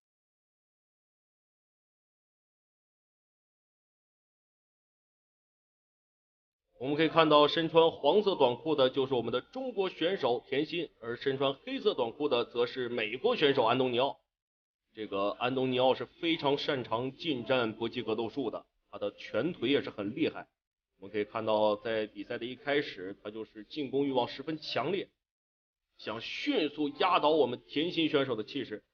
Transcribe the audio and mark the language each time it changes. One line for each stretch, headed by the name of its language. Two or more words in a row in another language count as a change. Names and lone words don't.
Chinese: 我們可以看到，身穿黃色短褲的就是我們的中國選手田心，而身穿黑色短褲的則是美國選手安東尼奧。這個安東尼奧是非常擅長近戰搏擊格鬥術的，他的拳腿也是很厲害。我們可以看到，在比賽的一開始，他就是進攻慾望十分強烈，想迅速壓倒我們田心選手的氣勢。